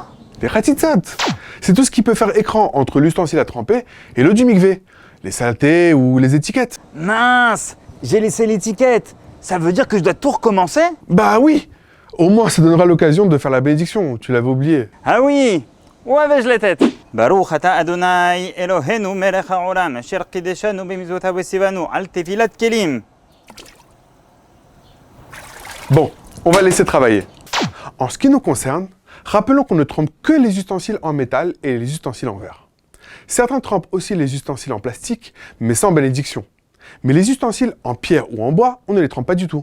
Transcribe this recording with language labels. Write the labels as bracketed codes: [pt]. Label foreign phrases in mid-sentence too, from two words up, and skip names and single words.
[fr] Les khatitzot, c'est tout ce qui peut faire écran entre l'ustensile à tremper et l'eau du mikvé. Les saletés ou les étiquettes. Mince, j'ai laissé l'étiquette. Ça veut dire que je dois tout recommencer? Bah oui. Au moins, ça donnera l'occasion de faire la bénédiction. Tu l'avais oublié. Ah oui, où avais-je la tête? [he] ברוך אתה אדוני אלוהינו מלך העולם אשר קדשנו במצוותיו וציוונו על טבילת כלים. [fr] Bon, on va laisser travailler. En ce qui nous concerne, rappelons qu'on ne trempe que les ustensiles en métal et les ustensiles en verre. Certains trempent aussi les ustensiles en plastique, mais sans bénédiction. Mais les ustensiles en pierre ou en bois, on ne les trempe pas du tout.